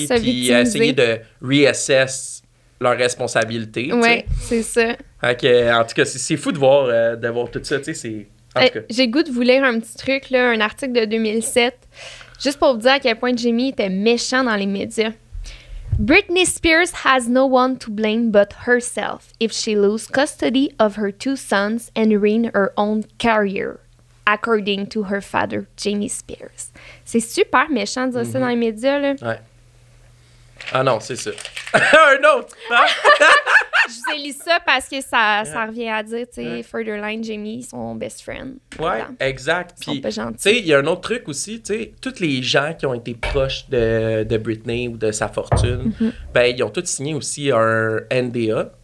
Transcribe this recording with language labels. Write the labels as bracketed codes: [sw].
[fr] Puis essayer de reassess leurs responsabilités. Oui, c'est ça. En tout cas, c'est fou de voir tout ça. Tu sais, j'ai le goût de vous lire un petit truc, là, un article de 2007. Juste pour vous dire à quel point Jamie était méchant dans les médias. [en] Britney Spears has no one to blame but herself if she loses custody of her 2 sons and ruin her own career, according to her father, Jamie Spears. [fr] C'est super méchant de dire ça dans les médias, là. Ouais. Ah non, c'est ça. Un autre! Hein? Je vous ai lu ça parce que ça revient à dire, tu sais, Furtherline, Jamie, son best friend. Ouais, exact. Puis, tu tu sais, il y a un autre truc aussi, tu sais, tous les gens qui ont été proches de Britney ou de sa fortune, ben, ils ont tous signé aussi un NDA.